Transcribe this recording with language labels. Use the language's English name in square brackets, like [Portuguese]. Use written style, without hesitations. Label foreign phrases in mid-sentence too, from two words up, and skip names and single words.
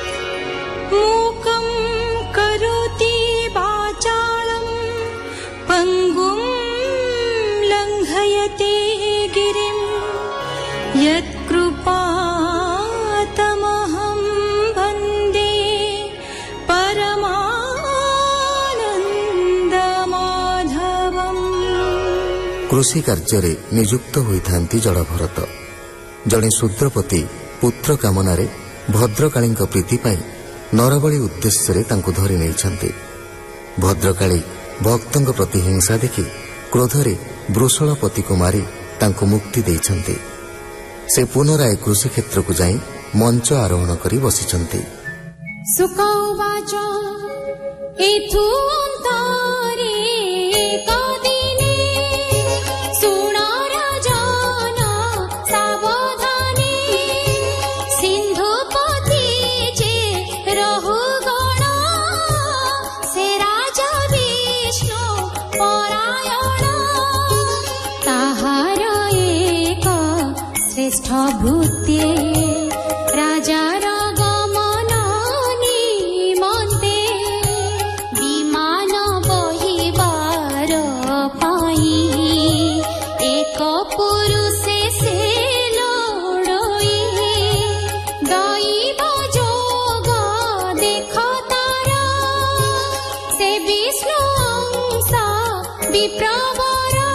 [Sanskrit] मूकं करोति वाचालं पङ्गुं लङ्घयते गिरिं यत्कृपातमहं वन्दे परमानन्दमाधवम्। [Odia] କୃଷି କାର୍ଯ୍ୟ ନିଯୁକ୍ତ ହୋଇଥାନ୍ତି ଜଡ଼ଭରତ ଜଡ଼େ ଶୂଦ୍ରପତି ପୁତ୍ର କାମନାରେ ଭଦ୍ରକାଳୀ ପ୍ରୀତି ପାଇଁ ନରବଳି ଉଦ୍ଦେଶ୍ୟ ଧରି ନାହିଁ। ଭଦ୍ରକାଳୀ ଭକ୍ତଙ୍କ ପ୍ରତି ହିଂସା ଦେଖି କ୍ରୋଧରେ ବୃଷଳପତି କୁ ମାରି ତାଙ୍କୁ ମୁକ୍ତି ଦେଇଛନ୍ତି। ସେ ପୁନରାୟ କୃଷି କ୍ଷେତ୍ର କୁ ଯାଇ ମଞ୍ଚ ଆରୋହଣ କରି ବସିଛନ୍ତି। ଶୁକବାଚ ଏଥୁ ଅନ୍ତରେ କେଦିନେ ଶୁଣ ରାଜନ ସାବଧାନେ ସିନ୍ଧୁପତି ଯେ ରହୂଗଣ ସେ ରାଜା ବିଷ୍ଣୁ ପରାୟଣ ତାହାର ଏକ ଶ୍ରେଷ୍ଠ ଭୂତେ ରାଜାର ଗମନ ନିମନ୍ତେ ବିମାନ ବହିବାର ପାଇଁ ଏକ ପୁରୁଷେ ସେ ଲୋଡ଼ଇ ଦୈବ ଯୋଗ ଦେଖ ତାରା ସେ ବିଷ୍ଣୁ ଅଂଶ ବିପ୍ରବର